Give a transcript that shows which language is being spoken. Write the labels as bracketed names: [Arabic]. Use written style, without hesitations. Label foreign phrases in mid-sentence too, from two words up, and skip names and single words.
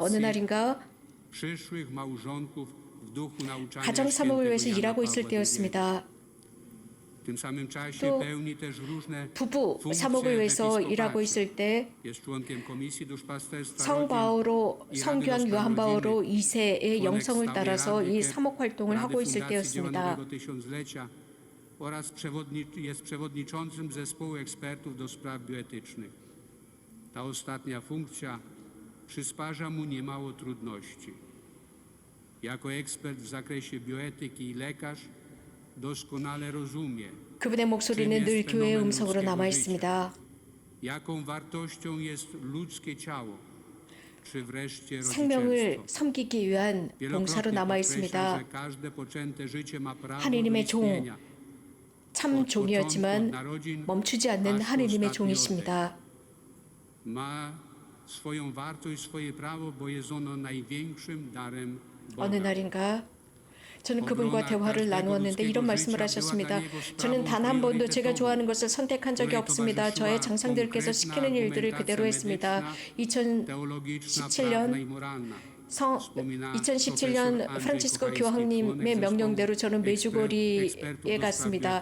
[Korean] 어느 날인가 가정 사목을 위해서 일하고 있을 때였습니다. 또 부부 사목을 위해서 일하고 있을 때 성교한 요한 바오로 2세의 영성을 따라서 이 사목 활동을 하고 있을 때였습니다. [Polish] Jest przewodniczącym zespołu ekspertów do spraw bioetycznych. Ta ostatnia funkcja przysparza mu niemało trudności. Jako ekspert w zakresie bioetyki i lekarz doskonale rozumie, [Korean] 그분의 목소리는 늘 교회의 음성으로 남아 있습니다. [Polish] jaką wartością jest ludzkie ciało, czy wreszcie [Korean] 생명을 [Polish] rodzicielstwo. [Korean] 섬기기 위한 봉사로 남아 [Polish] Wielokrotnie [Korean] 있습니다. [Polish] podkreśla, że każde poczęte życie ma prawo do [Korean] 하느님의 종, [Polish] istnienia. [Korean] 참 종이었지만 멈추지 않는 하느님의 종이십니다. [Polish] Ma swoją wartość, swoje prawo, bo jest ono największym darem [Korean] 어느 [Polish] Boga. [Korean] 날인가 저는 그분과 대화를 나누었는데 이런 말씀을 하셨습니다. 저는 단 한 번도 제가 좋아하는 것을 선택한 적이 없습니다. 저의 장상들께서 시키는 일들을 그대로 했습니다. 2017년 프란치스코 교황님의 명령대로 저는 메주고리에 갔습니다.